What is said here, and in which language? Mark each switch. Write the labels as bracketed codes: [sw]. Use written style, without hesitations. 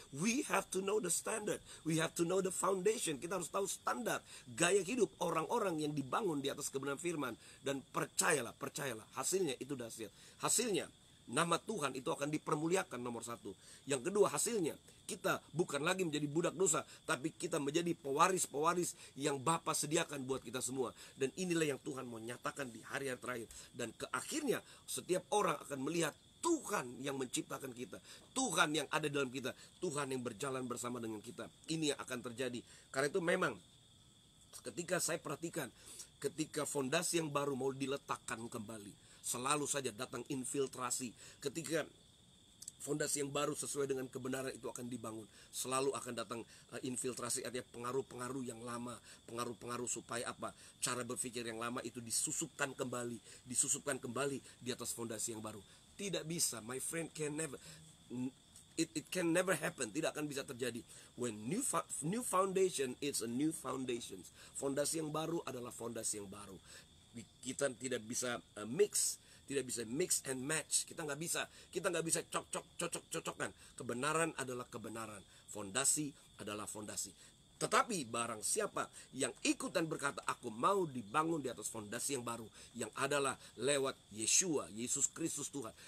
[en] We have to know the standard. We have to know the foundation. [id] Kita harus tahu standar gaya hidup orang-orang yang dibangun di atas kebenaran firman. Dan percayalah, hasilnya itu dahsyat. Hasilnya, nama Tuhan itu akan dipermuliakan, nomor satu. Yang kedua, hasilnya kita bukan lagi menjadi budak dosa, tapi kita menjadi pewaris-pewaris yang Bapa sediakan buat kita semua. Dan inilah yang Tuhan mau nyatakan di hari-hari terakhir. Dan ke akhirnya setiap orang akan melihat Tuhan yang menciptakan kita, Tuhan yang ada dalam kita, Tuhan yang berjalan bersama dengan kita. Ini yang akan terjadi. Karena itu memang ketika saya perhatikan, ketika fondasi yang baru mau diletakkan kembali, selalu saja datang infiltrasi. Ketika Fondasi yang baru sesuai dengan kebenaran itu akan dibangun. Selalu akan datang infiltrasi, artinya pengaruh-pengaruh yang lama. Pengaruh-pengaruh supaya apa? Cara berpikir yang lama itu disusupkan kembali. [en] Disusupkan kembali di atas fondasi yang baru. [id] Tidak bisa, [en] my friend, can never. It can never happen. [id] Tidak akan bisa terjadi. [en] When new foundation, it's a new foundation. [id] Fondasi yang baru adalah fondasi yang baru. Kita tidak bisa mix. Tidak bisa [en] mix and match. [id] Kita nggak bisa cocok-cocokan. Kebenaran adalah kebenaran. Fondasi adalah fondasi. Tetapi barang siapa yang ikut dan berkata, aku mau dibangun di atas fondasi yang baru, yang adalah lewat Yeshua, Yesus Kristus Tuhan.